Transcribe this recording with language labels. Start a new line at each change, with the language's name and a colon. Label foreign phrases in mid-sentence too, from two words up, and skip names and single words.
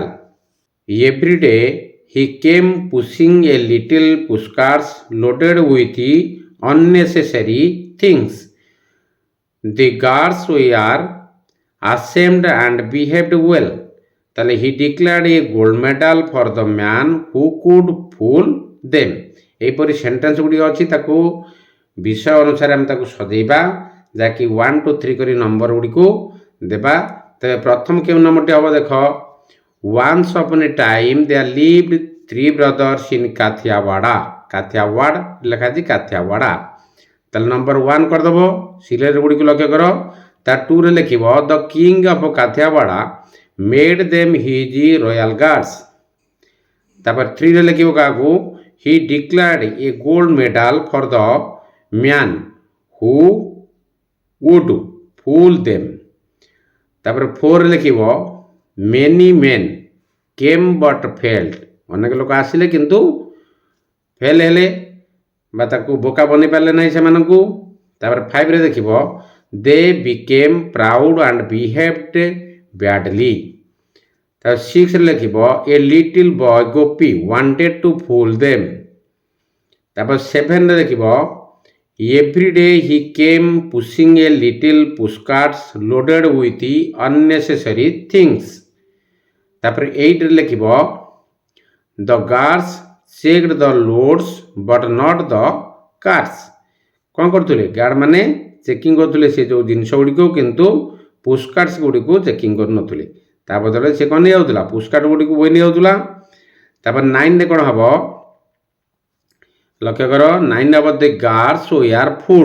English: Every day he came pushing a little pushcarts loaded with unnecessary things. The guards were ashamed and behaved well. তাহলে he declared a gold medal for the man who could fool them.
Odia: ଏହିପରି ସେଣ୍ଟେନ୍ସ ଗୁଡ଼ିକ ଅଛି, ତାକୁ ବିଷୟ ଅନୁସାରେ ଆମେ ତାକୁ ସଜେଇବା, ଯାହାକି 1 to 3 କରି ନମ୍ବର ଗୁଡ଼ିକୁ ଦେବା। ତେବେ ପ୍ରଥମ କେଉଁ ନମ୍ବରଟି ହେବ ଦେଖ,
English: once upon a time there lived 3 brothers in କାଥିଆୱାଡ଼ା।
Odia: କାଥିଆୱାଡ଼ ଲେଖା ଅଛି କାଥିଆୱାଡ଼ା। ତାହେଲେ ନମ୍ବର 1 କରିଦେବ, ସିରିଏଲ ଗୁଡ଼ିକୁ ଲକ୍ଷ୍ୟ କର। ତା 2ରେ ଲେଖିବ
English: The King of Kathiawada made them his royal guards।
Odia: ତାପରେ 3ରେ ଲେଖିବ କାହାକୁ,
English: he declared a gold medal for the man who would fool them।
Odia: ତାପରେ 4ରେ ଲେଖିବ
English: many men came but failed।
Odia: ଅନେକ ଲୋକ ଆସିଲେ କିନ୍ତୁ ଫେଲ୍ ହେଲେ ବା ତାକୁ ବୋକା ବନେଇ ପାରିଲେ ନାହିଁ ସେମାନଙ୍କୁ। ତାପରେ 5ରେ ଦେଖିବ
English: they became proud and behaved badly।
Odia: ତାପରେ 6ରେ ଲେଖିବ
English: a little boy ଗୋପୀ wanted to fool them।
Odia: ତାପରେ 7ରେ ଦେଖିବ
English: every day he came pushing a little pushcarts loaded with unnecessary things।
Odia: ତାପରେ 8ରେ ଲେଖିବ
English: the guards checked the loads but not the carts।
Odia: କ'ଣ କରୁଥିଲେ, ଗାର୍ଡ଼ ମାନେ ଚେକିଂ କରୁଥିଲେ ସେ ଯେଉଁ ଜିନିଷ ଗୁଡ଼ିକୁ, କିନ୍ତୁ ପୁଷ୍କାର୍ଟସ୍ ଗୁଡ଼ିକୁ ଚେକିଂ କରୁନଥିଲେ। ତା ବଦଳରେ ସେ କ'ଣ ନେଇଯାଉଥିଲା, ପୁଷ୍କାର୍ଟ ଗୁଡ଼ିକୁ ବୋହି ନେଇଯାଉଥିଲା। ତାପରେ 9ରେ କ'ଣ ହେବ, ଲକ୍ଷ୍ୟ କର 9 ହେବ
English: the guards were fooled.